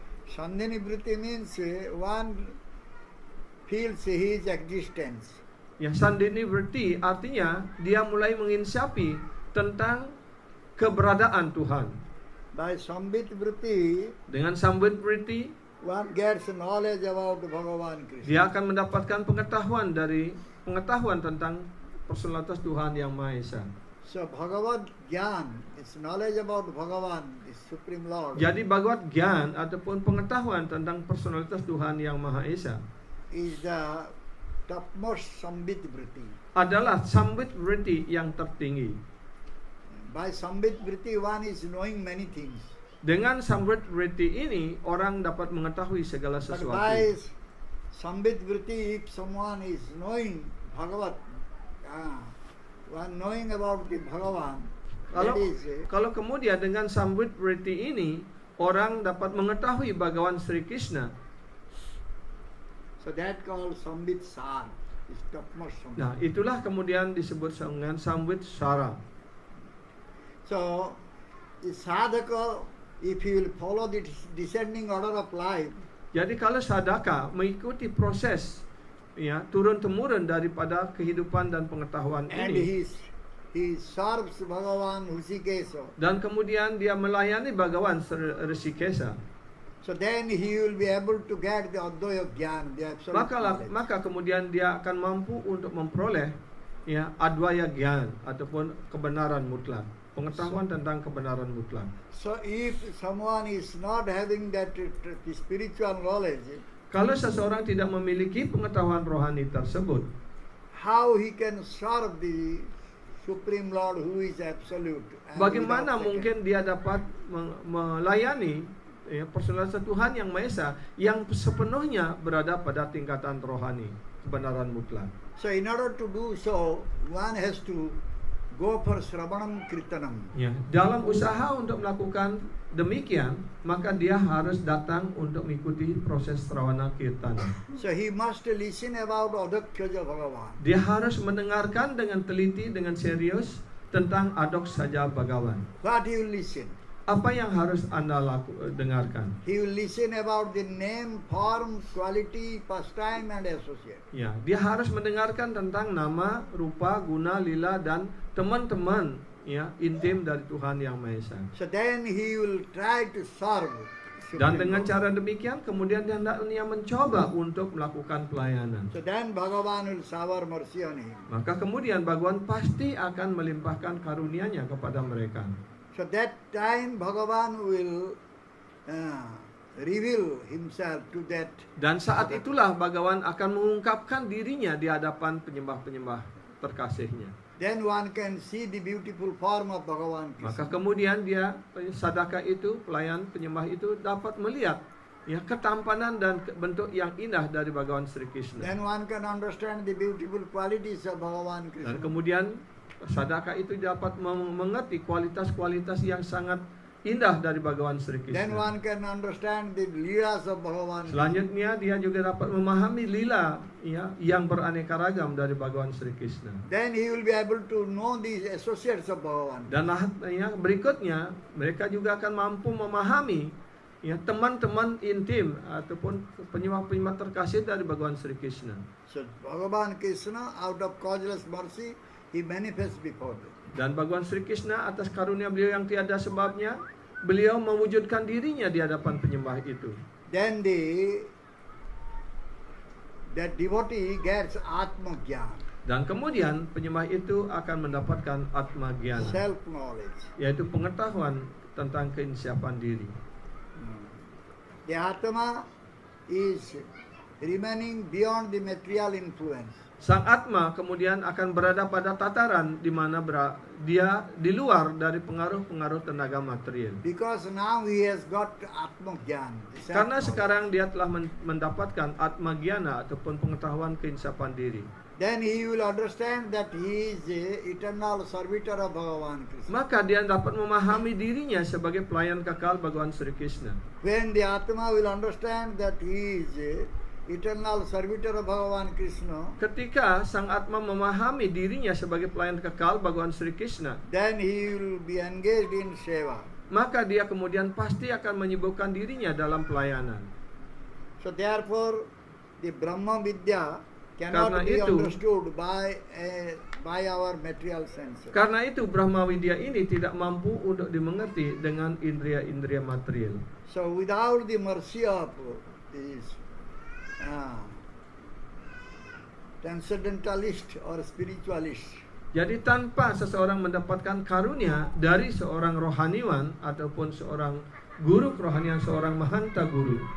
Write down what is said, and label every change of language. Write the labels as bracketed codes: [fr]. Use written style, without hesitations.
[en] Sandhini Vritti means one feels his existence. [id] Ya, sandini vritti artinya dia mulai menginsapi tentang keberadaan Tuhan. [en] By Sambit Vritti, [id] Dengan samvit vritti, [en] one gets knowledge about Bhagavan Krishna. [id] dia akan mendapatkan pengetahuan tentang personalitas Tuhan yang Maha Esa. [en] So Bhagavad Gyan is knowledge about Bhagavan, the Supreme Lord, [id] Jadi Bhagavad Gyan ataupun pengetahuan tentang personalitas Tuhan yang Maha Esa [en] is the topmost sambit vritti. [id] adalah sambit vritti yang tertinggi. [en] By sambit vritti one is knowing many things. [id] Dengan sambit vritti ini orang dapat mengetahui segala [en] But [id] sesuatu. [en] by sambit vritti, if someone is knowing Bhagavat, one knowing about the Bhagavan, [id] Kalau [en] that is [id] kalau kemudian dengan sambit vritti ini orang dapat mengetahui Bhagawan Sri Krishna. [en] so that called sambit sar, is topmost sambit. [id] Nah, itulah kemudian disebut dengan sambit sara. [en] So the sadhaka, if he will follow the descending order of life, [id] Jadi kalau sadaka mengikuti proses ya turun temurun daripada kehidupan dan pengetahuan [en] and [id] ini [en] he serves Bhagavan Hrishikesha, [id] dan kemudian dia melayani Bhagawan Rishikesa, [en] so then he will be able to get the Advaya Gyan, the absolute knowledge. [id] maka kemudian dia akan mampu untuk memperoleh ya Advaya Gyan ataupun kebenaran mutlak, pengetahuan tentang kebenaran mutlak. [en] So if someone is not having that the spiritual knowledge, [id] Kalau seseorang tidak memiliki pengetahuan rohani tersebut, [en] how he can serve the Supreme Lord who is absolute? and [id] bagaimana [en] without [id] mungkin dia dapat melayani ya, persaudaraan Tuhan yang Maha Esa yang sepenuhnya berada pada tingkatan rohani, kebenaran mutlak. [en] So in order to do so, one has to go for Shravanam Kirtanam. [id] Ya, dalam usaha untuk melakukan demikian, maka dia harus datang untuk mengikuti proses Shravana Kirtana. [en] So he must listen about Adakyaja Bhagavan. [id] Dia harus mendengarkan dengan teliti, dengan serius tentang Adok Saja Bhagawan. [en] What he will listen? [id] Apa yang harus Anda dengarkan? [en] He will listen about the name, form, quality, pastime and associate. [id] Ya, dia harus mendengarkan tentang nama, rupa, guna, lila dan teman-teman ya intim dari Tuhan yang Maha Esa. [en] So then he will try to serve. [id] Dan dengan [en] Lord. [id] cara demikian kemudian dia mencoba untuk melakukan pelayanan. [en] So then Bhagavan will shower mercy on him. [id] Maka kemudian Bhagawan pasti akan melimpahkan karunia-Nya kepada mereka. [en] So that time Bhagavan will reveal himself to that. [id] Dan saat itulah Bhagawan akan mengungkapkan dirinya di hadapan penyembah-penyembah terkasihnya. [en] Then one can see the beautiful form of Bhagavan [id] Maka [en] Krishna. [id] kemudian dia sadaka itu, pelayan penyembah itu dapat melihat ya ketampanan dan bentuk yang indah dari Bhagawan Sri Krishna. [en] Then one can understand the beautiful qualities of Bhagavan [id] Dan [en] Krishna. [id] kemudian sadaka itu dapat mengerti kualitas-kualitas yang sangat indah dari Bhagawan Sri [en] Then [id] Krishna. [en] one can understand the leelas of Bhagavan Krishna. [id] Selanjutnya dia juga dapat memahami lila ya yang beraneka ragam dari Bhagawan Sri Krishna. [en] Then he will be able to know the associates of Bhagavan. [id] Dan yang berikutnya mereka juga akan mampu memahami ya teman-teman intim ataupun penyembah-penyembah terkasih dari Bhagawan Sri Krishna. [en] So Bhagavan Krishna, out of causeless mercy, he manifests before them. [id] Dan Bhagawan Sri Krishna atas karunia beliau yang tiada sebabnya, beliau mewujudkan dirinya di hadapan penyembah itu. [en] Then that devotee gets Atma Gyan, [id] Dan kemudian penyembah itu akan mendapatkan Atma Gyana, [en] self knowledge. [id] yaitu pengetahuan tentang keinsiapan diri. [en] The Atma is remaining beyond the material influence. [id] Sang Atma kemudian akan berada pada tataran di mana dia di luar dari pengaruh-pengaruh tenaga material. [en] Because now he has got Atma Gyan. [id] Karena sekarang dia telah mendapatkan Atma Gyana ataupun pengetahuan keinsiapan diri. [en] Then he will understand that he is the eternal servitor of Bhagavan Krishna. [id] Maka dia dapat memahami dirinya sebagai pelayan kekal Bhagawan Sri Krishna. [en] When the Atma will understand that he is the eternal servitor of Bhagavan Krishna, [id] Ketika sang Atma memahami dirinya sebagai pelayan kekal Bhagawan Sri Krishna, [en] then he will be engaged in seva. [id] maka dia kemudian pasti akan menyibukkan dirinya dalam pelayanan. [en] So therefore, the Brahma Vidya [id] Karena [en] cannot be [id] itu- [en] understood by our material senses. [id] Karena itu Brahma Widya ini tidak mampu untuk dimengerti dengan indria-indria material. [en] So without the mercy of this transcendentalist or spiritualist, [id] Jadi tanpa seseorang mendapatkan karunia dari seorang rohaniwan ataupun seorang guru kerohanian, seorang mahanta guru,